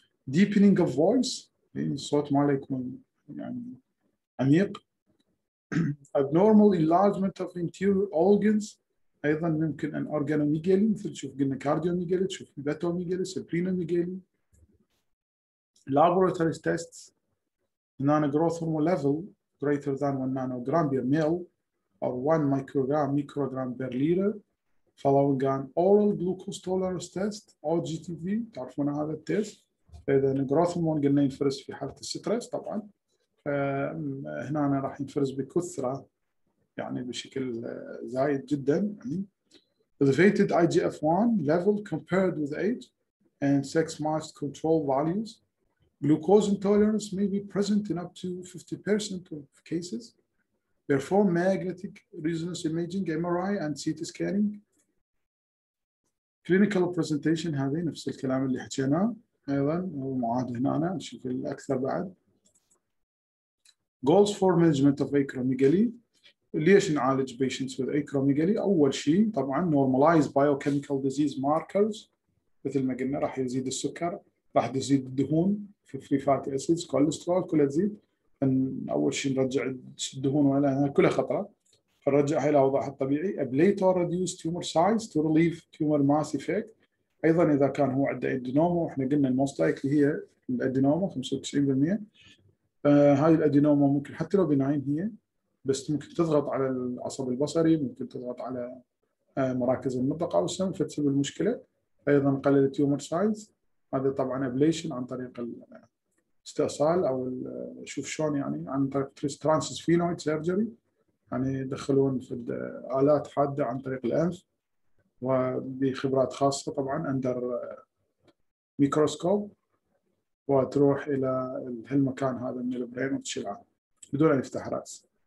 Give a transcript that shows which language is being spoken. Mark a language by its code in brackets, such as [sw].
[en] deepening of voice [ar] يعني الصوت ماله يكون يعني عميق. [en] abnormal enlargement of interior organs [ar] ايضا ممكن ان [en] organomegaly [ar] مثل تشوف قلنا [en] cardiomegaly، [ar] تشوف [en] hepatomegaly، suprenomegaly. laboratory tests non growth hormone level greater than 1 nanogram per ml or 1 microgram per liter following an oral glucose tolerance test OGTT. [ar] تعرفون هذا التيست؟ فإذا الجروث هرمون قلنا ينفرز في حالة الستريس طبعا، فهنا راح ينفرز بكثرة يعني بشكل زايد جدا يعني. [en] elevated IGF-1 level compared with age and sex matched control values. Glucose intolerance may be present in up to 50% of cases. Perform magnetic resonance imaging, MRI and CT scanning. Clinical presentation [ar] هذه نفس الكلام اللي حكيناه أيضا ومعاد هنا أنا نشوف الأكثر بعد. [en] Goals for management of acromegaly. [ar] ليش نعالج [en] patients with acromegaly؟ [ar] أول شيء طبعا [en] normalize biochemical disease markers [ar] مثل ما قلنا راح يزيد السكر، راح يزيد الدهون في [en] free fatty acids، [ar] كوليسترول كلها تزيد. أول شيء نرجع الدهون ولا كلها خطرة، فنرجعها إلى وضعها الطبيعي. [en] ablate or reduce tumor size to relieve tumor mass effect. [ar] أيضا إذا كان هو عنده أدينوما، وإحنا قلنا الموست لايكلي هي الأدينوما 95%. هاي الأدينوما ممكن حتى لو بناين هي، بس ممكن تضغط على العصب البصري، ممكن تضغط على مراكز النطق أو السم فتسبب المشكلة. أيضا نقلل التيومر سايز، هذا طبعا أبليشن عن طريق الاستئصال أو شوف شلون يعني عن طريق ترانسفينويد سيرجري، يعني يدخلون في آلات حادة عن طريق الأنف وبخبرات خاصة طبعا أندر ميكروسكوب، وتروح إلى هالمكان هذا من البرين وتشيلها بدون أن يفتح رأس.